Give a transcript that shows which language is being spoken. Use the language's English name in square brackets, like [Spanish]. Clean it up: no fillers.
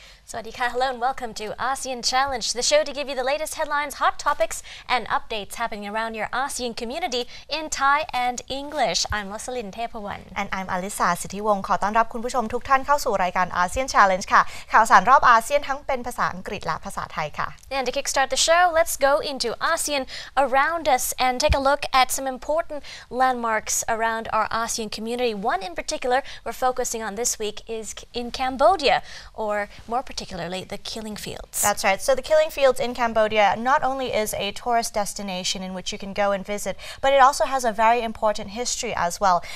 [English] Sawadika, hello and welcome to ASEAN Challenge, the show to give you the latest headlines, hot topics, and updates happening around your ASEAN community in Thai and English. I'm Rosalyn Tepawan. And I'm Alisa [Thai] สิทธิวงศ์ขอต้อนรับคุณผู้ชมทุกท่านเข้าสู่รายการ ASEAN Challenge ค่ะข่าวสารรอบอาเซียนทั้งเป็นภาษาอังกฤษและภาษาไทยค่ะ [English] And to kickstart the show, let's go into ASEAN around us and take a look at some important landmarks around our ASEAN community. One in particular we're focusing on this week is in Cambodia, or more particularly the Killing Fields. That's right. So the Killing Fields in Cambodia not only is a tourist destination in which you can go and visit, but it also has a very important history as well.